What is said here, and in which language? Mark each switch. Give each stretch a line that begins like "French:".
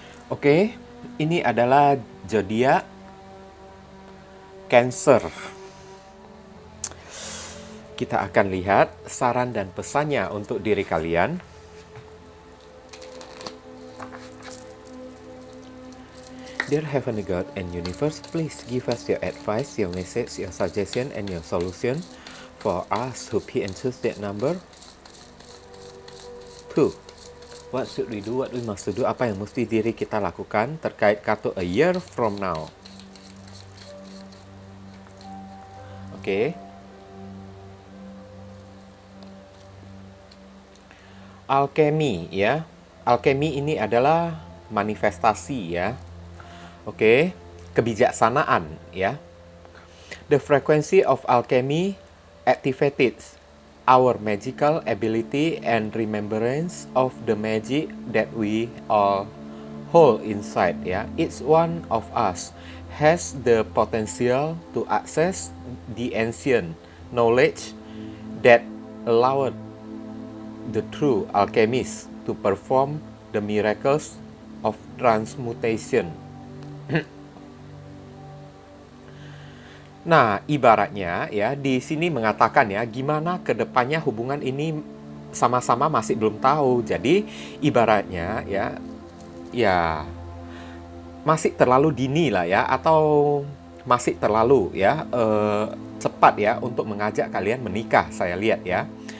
Indonesian: Oke, ini adalah zodiak Cancer. Kita akan lihat saran dan pesannya untuk diri kalian.
English: Dear Heavenly God and Universe, please give us your advice, your message, your suggestion, and your solution for us who pay and choose that number. 2. What should we do? What we must do?
Indonesian: Apa yang mesti diri kita lakukan terkait kartu A Year from Now? Oke. Alchemy ya. Alchemy ini adalah manifestasi ya. Oke. Kebijaksanaan ya.
English: The frequency of alchemy activated our magical ability and remembrance of the magic that we all hold inside ya. Each one of us has the potential to access the ancient knowledge that allowed the true alchemist to perform the miracles of transmutation.
Indonesian: Nah, ibaratnya ya di sini mengatakan ya gimana ke depannya hubungan ini sama-sama masih belum tahu. Jadi ibaratnya ya masih terlalu dini lah ya, atau masih terlalu ya cepat ya untuk mengajak kalian menikah, saya lihat ya.